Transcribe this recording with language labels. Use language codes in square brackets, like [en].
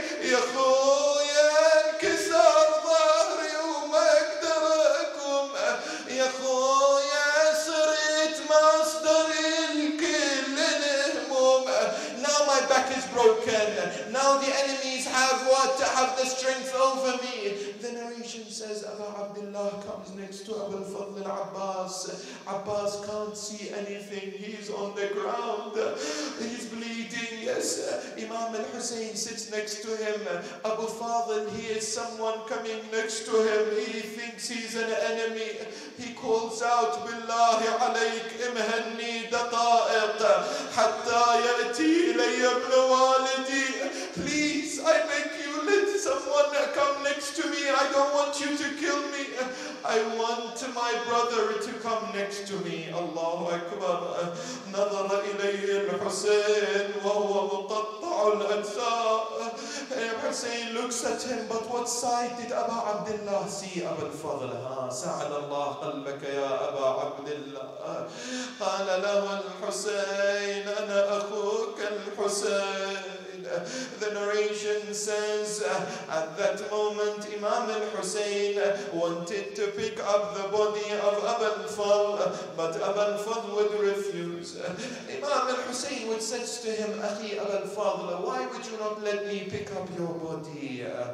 [ar] يا خويا انكسر ظهري وما اقدر اقوم. يا خويا صرت مصدر الكل الهموم. [en] Now my back is broken. Now the enemies have the strength over me. The narration says Abu Abdullah comes next to Abu al-Fadl al-Abbas. Abbas can't see anything. He's on the ground. He's bleeding. Yes. Imam al-Hussein sits next to him. Abu Fadl hears someone coming next to him. He thinks he's an enemy. He calls out, [ar] Billahi alayk imhanni daqa'iq hatta yati ilayya ibn walidi. [en] Please, I beg you, let someone come next to me. I don't want you to kill me. I want my brother to come next to me. Allahu Akbar. [ar] نظر إليه الحسين وهو مقطع الأجزاء. [en] Hussein looks at him, but what side did Abu Abdullah see? Abu al-Fadl. [ar] سعد الله قلبك يا أبا عبد الله. قال له الحسين أنا أخوك الحسين. [en] The narration says at that moment Imam al-Hussein wanted to pick up the body of Abu al-Fadl, but Abu al-Fadl would refuse. Imam al-Hussein would say to him, Akhi Abu al-Fadl, why would you not let me pick up your body?